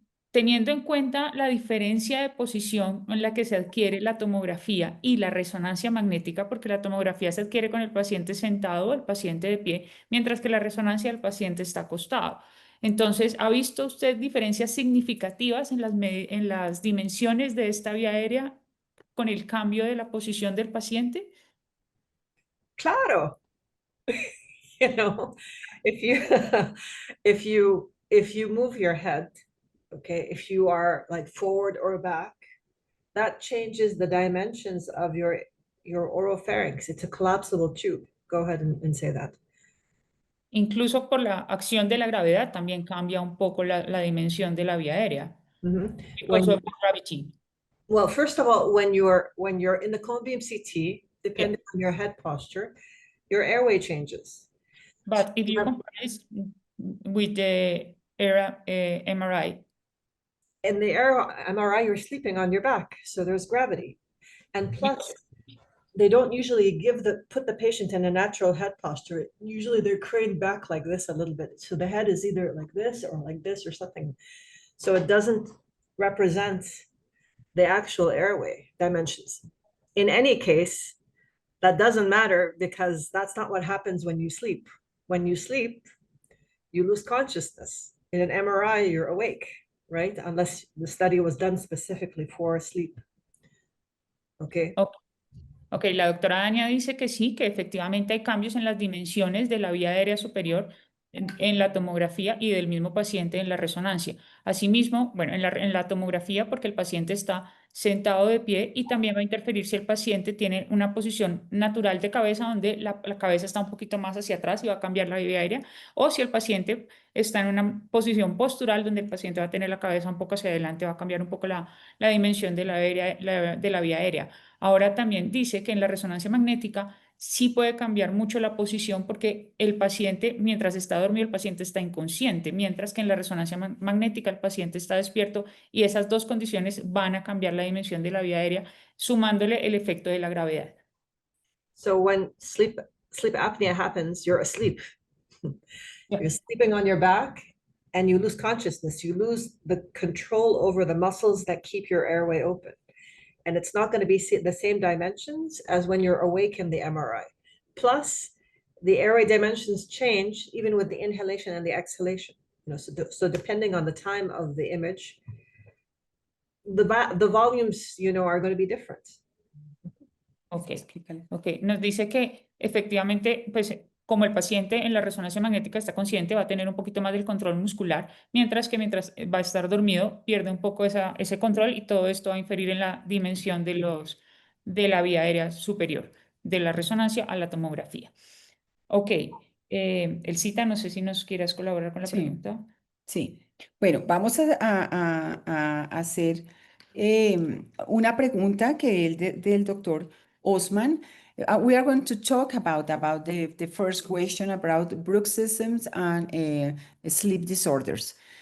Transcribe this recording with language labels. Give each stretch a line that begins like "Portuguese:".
Spanish: Teniendo en cuenta la diferencia de posición en la que se adquiere la tomografía y la resonancia magnética, porque la tomografía se adquiere con el paciente sentado o el paciente de pie, mientras que la resonancia del paciente está acostado. Entonces, ¿ha visto usted diferencias significativas en las dimensiones de esta vía aérea con el cambio de la posición del paciente? Claro.
English: you know, if you if you move your head, okay, if you are like forward or back, that changes the dimensions of your oropharynx. It's a collapsible tube. Go ahead and say that.
Spanish: Incluso por la acción de la gravedad también cambia un poco la dimensión de la vía aérea. Mhm.
English: Because of gravity. Well, first of all, when you're in the cone beam CT, depending on your head posture, your airway changes. But if you compare this with the MRI, In the MRI, you're sleeping on your back, so there's gravity. And plus, they don't usually put the patient in a natural head posture. Usually they're craned back like this a little bit. So the head is either like this or something. So it doesn't represent the actual airway dimensions. In any case, that doesn't matter because that's not what happens when you sleep. When you sleep, you lose consciousness. In an MRI, you're awake, right? Unless the study was done specifically for sleep. Okay.
Spanish: Ok, la doctora Dania dice que sí, que efectivamente hay cambios en las dimensiones de la vía aérea superior en la tomografía y del mismo paciente en la resonancia. Asimismo, bueno, en la tomografía porque el paciente está sentado de pie y también va a interferir si el paciente tiene una posición natural de cabeza donde la cabeza está un poquito más hacia atrás y va a cambiar la vía aérea, o si el paciente está en una posición postural donde el paciente va a tener la cabeza un poco hacia adelante, va a cambiar un poco la dimensión de la vía aérea. Ahora también dice que en la resonancia magnética sí puede cambiar mucho la posición porque el paciente, mientras está dormido, el paciente está inconsciente, mientras que en la resonancia magnética el paciente está despierto y esas dos condiciones van a cambiar la dimensión de la vía aérea, sumándole el efecto de la gravedad.
English: So when sleep apnea happens, you're asleep. You're sleeping on your back and you lose consciousness. You lose the control over the muscles that keep your airway open. And it's not going to be the same dimensions as when you're awake in the MRI. Plus, the airway dimensions change even with the inhalation and the exhalation. You know, so depending on the time of the image, the volumes, you know, are going to be different.
Spanish: Ok, nos dice que efectivamente, pues como el paciente en la resonancia magnética está consciente, va a tener un poquito más del control muscular, mientras va a estar dormido, pierde un poco ese control y todo esto va a inferir en la dimensión de la vía aérea superior, de la resonancia a la tomografía. Ok, Elcita, no sé si nos quieras colaborar con la pregunta. Sí, bueno, vamos a hacer una pregunta que es del doctor Osman.
English: We are going to talk about the first question about bruxisms and sleep disorders.